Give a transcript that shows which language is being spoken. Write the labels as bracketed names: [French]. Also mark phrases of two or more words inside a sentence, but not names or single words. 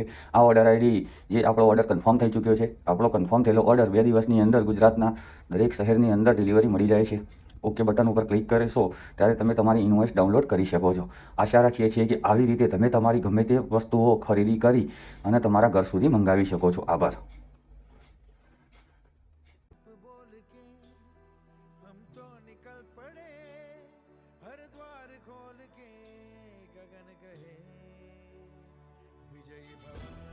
[Gujarati] આ ઓર્ડર આઈડી જે આપણો ઓર્ડર કન્ફર્મ થઈ ચૂક્યો છે. આપણો કન્ફર્મ થયેલો ઓર્ડર 2 દિવસની અંદર ગુજરાતના દરેક શહેરની અંદર ડિલિવરી મળી જાય છે. ઓકે બટન ઉપર ક્લિક કરશો ત્યારે તમે તમારી ઇનવોઇસ ડાઉનલોડ કરી શકો છો. આશા રાખીએ છીએ કે આવી રીતે તમે તમારી ગમે તે વસ્તુઓ ખરીદી કરી અને તમારા ઘર સુધી મંગાવી શકો છો. આભાર. [Hindi] बोल के हम तो निकल पड़े, हर द्वार खोल के गगन कहे विजयी भव।